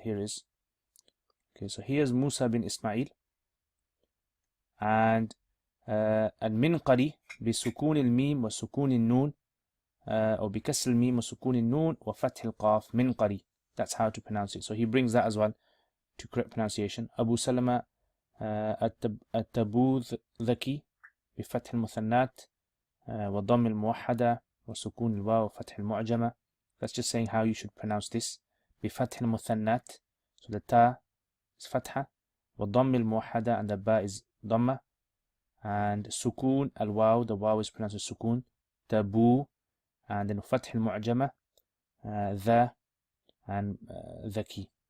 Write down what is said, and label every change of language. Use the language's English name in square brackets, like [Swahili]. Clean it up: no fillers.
[English] Here is, okay, so here's Musa bin Ismail, and [Arabic] المنقري بسكون الميم وسكون النون أو بكسر الميم وسكون النون وفتح القاف منقري. [English] That's how to pronounce it. So he brings that as well to correct pronunciation. [Arabic] أبو سلمة التبوذكي بفتح المثنات وضم الموحدة وسكون الواو وفتح المعجمة. [English] That's just saying how you should pronounce this. [Arabic] بفتح المثنات, [English] so the ta is fatha, [Arabic] وضم الموحدة, [English] and the ba is dhamma, and sukun al-waw, the waw is pronounced as sukun, tabu, and then fath al-mu'jama, the, and dhaki.